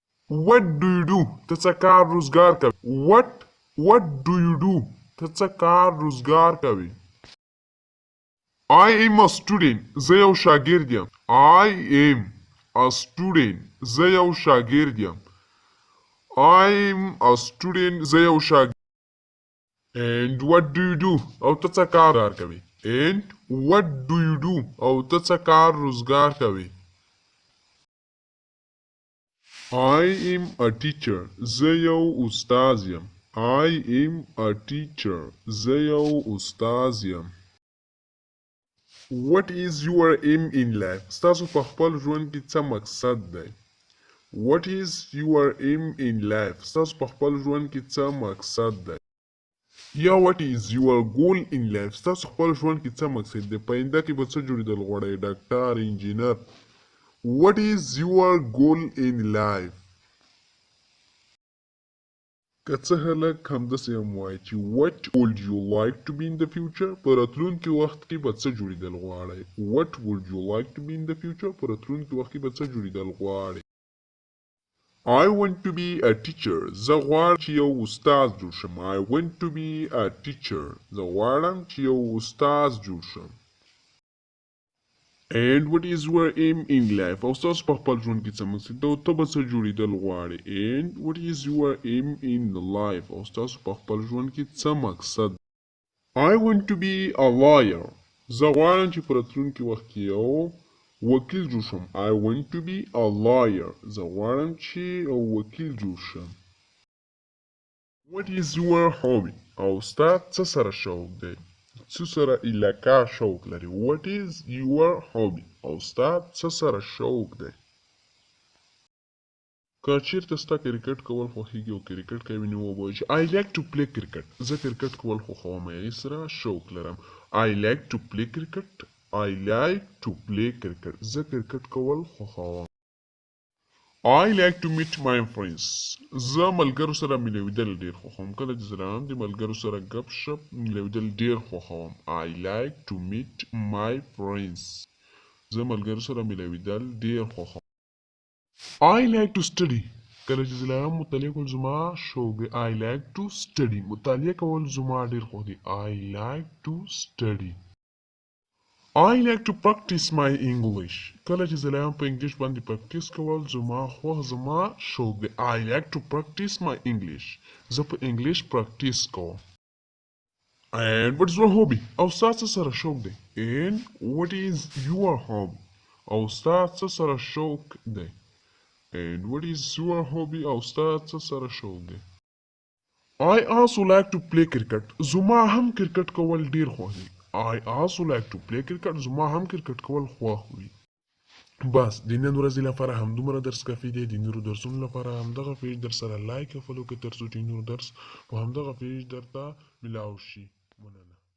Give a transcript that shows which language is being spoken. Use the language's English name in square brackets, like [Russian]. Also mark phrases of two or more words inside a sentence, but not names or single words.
[English] What do you do? [Pashto] ته څه کار روزګار کوې. [English] What do you do? [Pashto] ته څه کار روزګار کوې. [English] I am a student. [Pashto] زه یو شاګرد یم. [English] I am a student. [Pashto] زه یو شاګرد یم. [English] I am a student. [Pashto] زه یو شاګرد. [English] And what do you do? [Pashto] او ته څه کار کوې. [English] And what do you do? [Pashto] او ته څه کار روزګار کوې. [English] I am a teacher. [Pashto] زه یو استاد یم. [English] I am a teacher. [Pashto] زه یو استاد یم. [English] What is your aim in life? [Pashto] ستاسو په خپل ژوند کې څه مقصد دی. [English] What is your aim in life? [Pashto] ستاسو په خپل ژوند کې څه مقصد دی. [English] یا what is your goal in life? [Pashto] ستاسو خپل ژوند کې څه مقصد دی. په آینده کې به څه جوړېدل غواړئ. ډاکټر، انجینر. [English] What is your goal in life? [Pashto] که څه هلک همداسې هم وایي چې [English] what would you like to be in the future؟ [Pashto] په راتلونکي وخت کې به څه جوړېدل غواړئ. [English] What would you like to be in the future؟ [Pashto] په راتلونکي وخت کې به څه جوړېدل غواړئ. [English] I want to be a teacher. [Pashto] زه غواړم چې یو استاد جوړ شم. [English] I want to be a teacher. [Pashto] زه غواړم چې یو استاد جوړ شم. [English] And what is your aim in life? [Pashto] او ستاسو په خپل ژوند کې څه مقصد دی او ته به څه جوړېدل غواړې. [English] And what is your aim in life? [Pashto] او ستاسو په خپل ژوند کې څه مقصد. [English] I want to be a lawyer. [Pashto] زه غواړم چې په راتلونکي وخت کې یو وکیل جوړ شم. [English] I want to be a lawyer. [Pashto] زه غواړم چې یو وکیل جوړ شم. [English] What is your hobby? [Pashto] او ستا څه سره شوق دی. څه سره علاقه شوق لري. [English] What is your hobby? [Pashto] او ستا څه سره شوق دی. که چېرته ستا کرکټ کول خوښېږي او کرکټ کوې نو ووایه چې [English] I like to play cricket. [Pashto] زه کرکټ کول خوښوم. هغې سره شوق لرم. [English] I like to play cricket. I like to play cricket. [Pashto] زه کرکټ کول خوښوم. [English] I like to meet my friends. [Pashto] زه ملګرو سره ملېدل ډېر خوښوم. کله چې زه راغلم د ملګرو سره ګپ شپ ملېدل ډېر خوښوم. [English] I like to meet my friends. [Pashto] زه ملګرو سره ملېدل ډېر خوښوم. [English] I like to study. [Pashto] کله چې زه راغلم مطالعه کول زما شوق دی. [English] I like to study. [Pashto] مطالعه کول زما ډېر خوښ دی. [English] I like to study. I like to practice my English. [Pashto] کله چې زه لایم په انګلیش باندې پریکټیس کول زما خوښ زما شوق دی. [English] I like to practice my English. [Pashto] زه په انګلیش پریکټیس کوم. [English] And what is your hobby? [Pashto] او ستا څه سره شوق دی. [English] And what is your hobby? [Pashto] او ستا څه سره شوق دی. [English] And what is your hobby? [Pashto] او ستا څه سره شوق دی. [English] I also like to play cricket. [Pashto] زما هم کرکټ کول ډیر خوښ دی. [English] I also like to play cricket. [Pashto] زما هم کرکټ کول خوښ وي. بس د نن ورځې لپاره همدومره درس کافي دی. د نورو درسونو لپاره همدغه پیج در سره لایک او فالو کړئ تر څو چې نور درس په همدغه پیج درته ملاو شي. مننه.